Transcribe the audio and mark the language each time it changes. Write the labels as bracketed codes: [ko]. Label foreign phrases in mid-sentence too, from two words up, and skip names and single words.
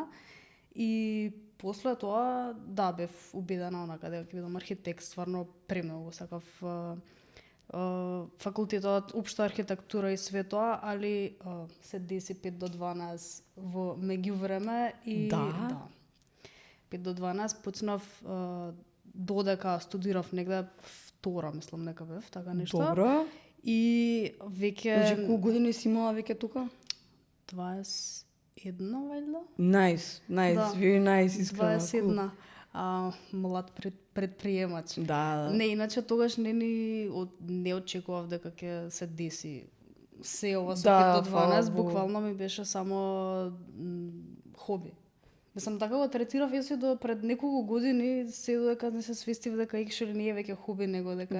[mk] И после тоа, да, бев убедена онака дека ќе бидам архитект, стварно премногу сакав факултетот општа архитектура и све тоа, али се деси 5 до 12 во меѓувреме и Да. 5 до 12 почнав додека студирав негде втора, мислам нека бев, така нешто. Добро. И веќе Значи, колку години си имала веќе тука? 21 вајда? Nice, Да. [en] very nice, [mk] искрено. 21. Млад предприемач. Да. Не, иначе тогаш не очекував дека ќе се деси се ова со Да, 5 до 12, фала Богу. буквално ми беше само хоби. Мислам, така го третирав јас и до пред неколку години, се додека не се свестив дека actually не е веќе хоби, него дека